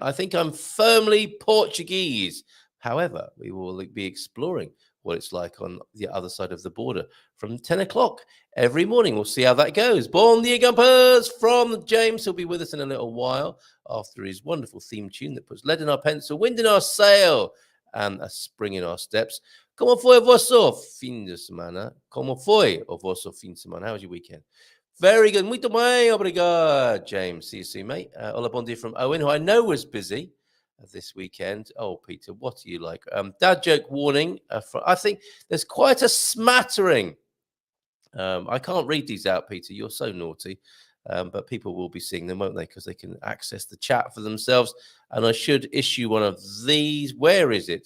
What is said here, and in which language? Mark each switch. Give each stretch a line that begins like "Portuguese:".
English: I think I'm firmly Portuguese. However, we will be exploring what it's like on the other side of the border from 10 o'clock every morning. We'll see how that goes. Bom dia, campers, from James. He'll be with us in a little while after his wonderful theme tune that puts lead in our pencil, wind in our sail, and a spring in our steps.
Portuguese: Como foi o vosso fim de semana? Como foi o vosso fim de semana?
English: How was your weekend? Very good.
Portuguese: Muito bem, obrigado, James.
English: See you soon, mate. Hola, bon dia from Owen, who I know was busy this weekend. Oh, Peter, what are you like? Dad joke warning. I think there's quite a smattering. I can't read these out, Peter. You're so naughty. But people will be seeing them, won't they? Because they can access the chat for themselves. And I should issue one of these. Where is it?